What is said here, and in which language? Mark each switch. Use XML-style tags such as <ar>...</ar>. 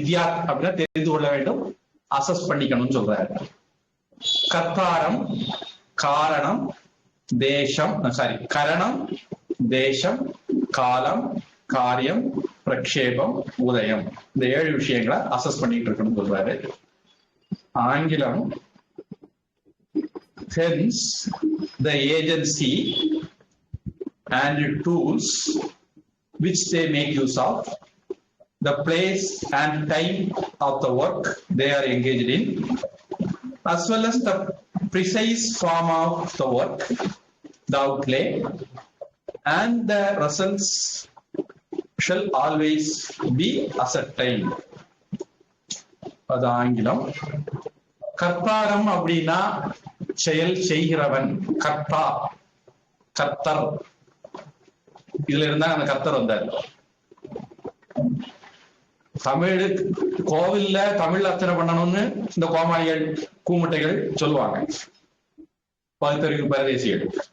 <ta>வித்யா அப்படின்னா தெரிந்து கொள்ள வேண்டும், அசஸ் பண்ணிக்கணும்னு சொல்றாரு. கர்த்தாரம், காரணம், தேசம், கரணம், தேசம், காலம், காரியம், பிரக்ஷேபம், உதயம், இந்த 7 விஷயங்களை அசஸ் பண்ணிட்டு இருக்கணும் சொல்றாரு.</ta> <en>ஆங்கிலம் hence the agency and tools which they make use of, the place and time of the work they are engaged in, as well as the precise form of the work, the outlay, and the results shall always be ascertained.</en> <ta>அது ஆங்கிலம். கர்த்தாரம் அப்படின்னா செயல் செய்கிறவன், கர்த்தா, கர்த்தர். இதுல இருந்தா அந்த கர்த்தர் வந்தார். தமிழ் கோவில்ல தமிழ் அர்ச்சனை பண்ணணும்னு இந்த கோமாளிகள் கூமுட்டைகள் சொல்லுவாங்க, பகுத்தறிவு பரதேசிகள்.</ta>